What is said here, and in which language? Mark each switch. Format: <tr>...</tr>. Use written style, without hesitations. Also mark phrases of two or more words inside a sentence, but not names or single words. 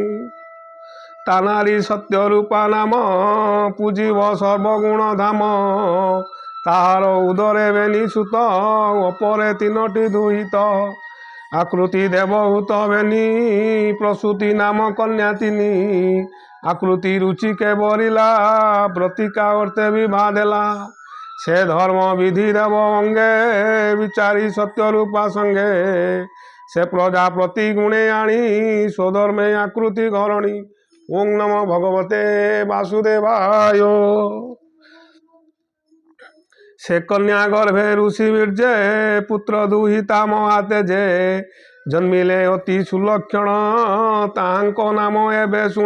<or>ତାନାରୀ ସତ୍ୟ ରୂପା ନାମ ପୂଜିବ ସର୍ବଗୁଣ ଧାମ। ତାହାର ଉଦରେ ବେନୀ ସୁତ ଅପରେ ତୀନୋଟୀ ଦୁହିତ। ଆକୃତି ଦେବହୂତ ବେନୀ ପ୍ରସୂତି ନାମ କନ୍ୟା ତିନୀ। ଆକୃତି ରୁଚି କେ ବରିଲା ପ୍ରତିକା ଅର୍ଥେ ବିଭା ଦେଲା। ସେ ଧର୍ମ ବିଧି ଦେବ ଅଙ୍ଗେ ବିଚାରୀ ସତ୍ୟ ରୂପା ସଙ୍ଗେ। ସେ ପ୍ରଜାପତି ଗୁଣେ ଆଣୀ ସ୍ୱଧର୍ମେ ଆକୃତି ଘରଣୀ।</or> <sa>ओम नमो भगवते वासुदेवाय।</sa> <or>ସେ କନ୍ୟା ଗର୍ଭେ ଋଷି ବୀର୍ଯ୍ୟେ ପୁତ୍ର ଦୁହିତା ମହାତେ ଜେ। ଜନ୍ମିଲେ ଅତି ସୁଲକ୍ଷଣ ତାଙ୍କୋ ନାମ ଏବେ ଶୁଣ।</or>